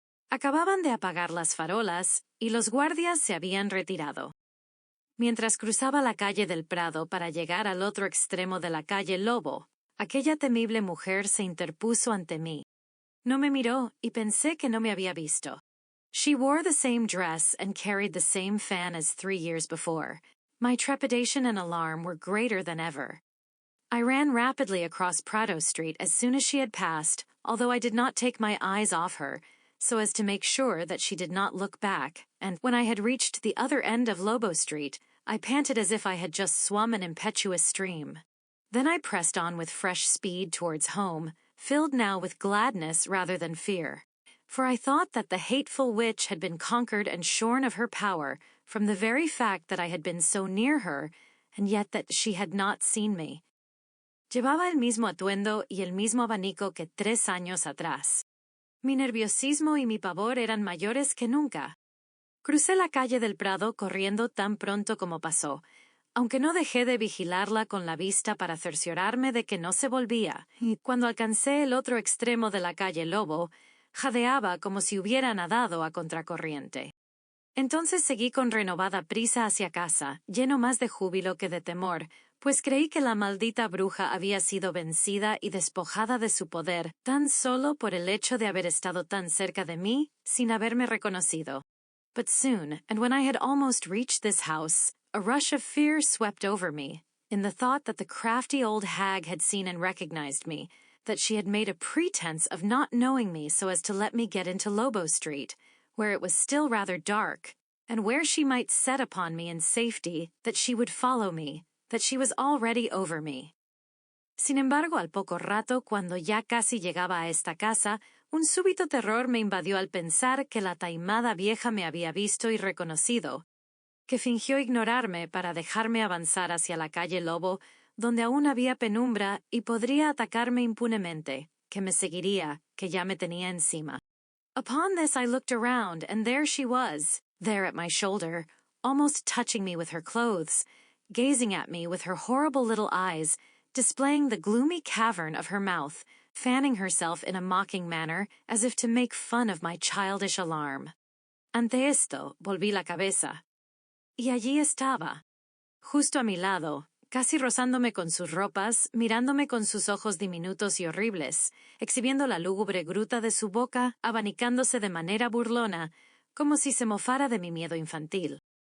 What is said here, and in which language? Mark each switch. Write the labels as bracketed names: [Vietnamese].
[Spanish] Acababan de apagar las farolas y los guardias se habían retirado. Mientras cruzaba la calle del Prado para llegar al otro extremo de la calle Lobo, aquella temible mujer se interpuso ante mí. No me miró y pensé que no me había visto. [English] She wore the same dress and carried the same fan as 3 years before. My trepidation and alarm were greater than ever. I ran rapidly across Prado Street as soon as she had passed, although I did not take my eyes off her, so as to make sure that she did not look back, and when I had reached the other end of Lobo Street, I panted as if I had just swum an impetuous stream. Then I pressed on with fresh speed towards home, filled now with gladness rather than fear, for I thought that the hateful witch had been conquered and shorn of her power from the very fact that I had been so near her, and yet that she had not seen me. [Spanish] Llevaba el mismo atuendo y el mismo abanico que 3 años atrás. Mi nerviosismo y mi pavor eran mayores que nunca. Crucé la calle del Prado corriendo tan pronto como pasó, aunque no dejé de vigilarla con la vista para cerciorarme de que no se volvía, y cuando alcancé el otro extremo de la calle Lobo, jadeaba como si hubiera nadado a contracorriente. Entonces seguí con renovada prisa hacia casa, lleno más de júbilo que de temor, pues creí que la maldita bruja había sido vencida y despojada de su poder tan solo por el hecho de haber estado tan cerca de mí sin haberme reconocido. [English] But soon, and when I had almost reached this house, a rush of fear swept over me, in the thought that the crafty old hag had seen and recognized me, that she had made a pretense of not knowing me so as to let me get into Lobo Street, where it was still rather dark, and where she might set upon me in safety, that she would follow me, that she was already over me. [Spanish] Sin embargo, al poco rato, cuando ya casi llegaba a esta casa, un súbito terror me invadió al pensar que la taimada vieja me había visto y reconocido, que fingió ignorarme para dejarme avanzar hacia la calle Lobo, donde aún había penumbra y podría atacarme impunemente, que me seguiría, que ya me tenía encima. [English] Upon this I looked around, and there she was, there at my shoulder, almost touching me with her clothes, gazing at me with her horrible little eyes, displaying the gloomy cavern of her mouth, fanning herself in a mocking manner, as if to make fun of my childish alarm. [Spanish] Ante esto, volví la cabeza. Y allí estaba, justo a mi lado, casi rozándome con sus ropas, mirándome con sus ojos diminutos y horribles, exhibiendo la lúgubre gruta de su boca, abanicándose de manera burlona, como si se mofara de mi miedo infantil.